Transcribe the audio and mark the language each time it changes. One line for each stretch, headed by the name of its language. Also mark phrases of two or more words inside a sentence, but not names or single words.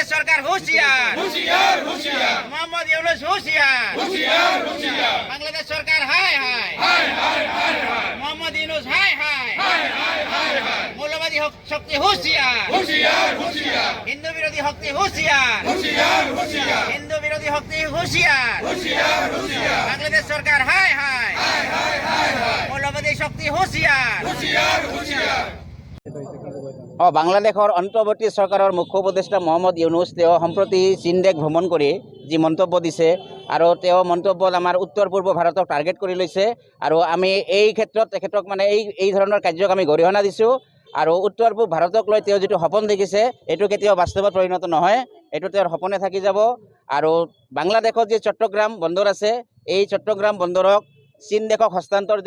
Bangla: সরকার হুঁশিয়ার মোহাম্মদ ইউনূস হুঁশিয়ার বাংলাদেশ সরকার হায় হায় মোহাম্মদ ইউনূস হায় হায় মৌলবাদী শক্তি হুঁশিয়ার হিন্দু বিরোধী শক্তি হুঁশিয়ার হিন্দু বিরোধী শক্তি হুঁশিয়ার বাংলাদেশ সরকার হায় হায় মৌলবাদী শক্তি হুঁশিয়ার
Assamese: বাংলাদেশৰ অন্তৰ্বৰ্তী চৰকাৰৰ মুখ্য উপদেষ্টা মহম্মদ ইউনুছ তেওঁ সম্প্ৰতি চীন দেশ ভ্ৰমণ কৰি যি মন্তব্য দিছে আৰু তেওঁ মন্তব্যত আমাৰ উত্তৰ পূৰ্ব ভাৰতক টাৰ্গেট কৰি লৈছে আৰু আমি এই ক্ষেত্ৰত তেখেতক মানে এই ধৰণৰ কাৰ্যক আমি গৰিহণা দিছোঁ আৰু উত্তৰ পূব ভাৰতক লৈ তেওঁ যিটো সপোন দেখিছে এইটো কেতিয়াও বাস্তৱত পৰিণত নহয় এইটো তেওঁৰ সপোনে থাকি যাব আৰু বাংলাদেশত যি চট্টগ্ৰাম বন্দৰ আছে এই চট্টগ্ৰাম বন্দৰক চীন দেশক হস্তান্তৰিত